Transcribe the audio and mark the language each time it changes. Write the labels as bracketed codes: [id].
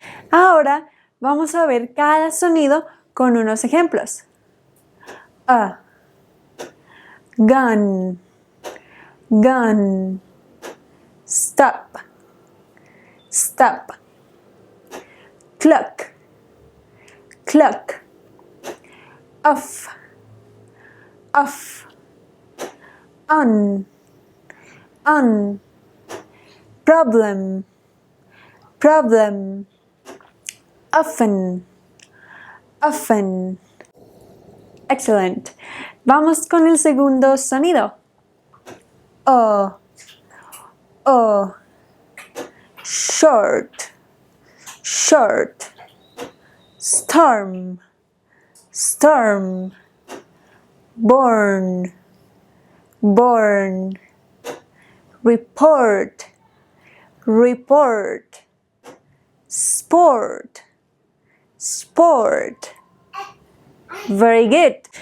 [es] Ahora vamos a ver cada sonido con unos ejemplos. [en] A, gun, gun, stop, stop, cluck, cluck, off, off, on, problem, problem, often, often. Excellent. [es] Vamos con el segundo sonido. [en] O, O, short, short, storm, storm, born, born, report, report, sport, sport. Very good.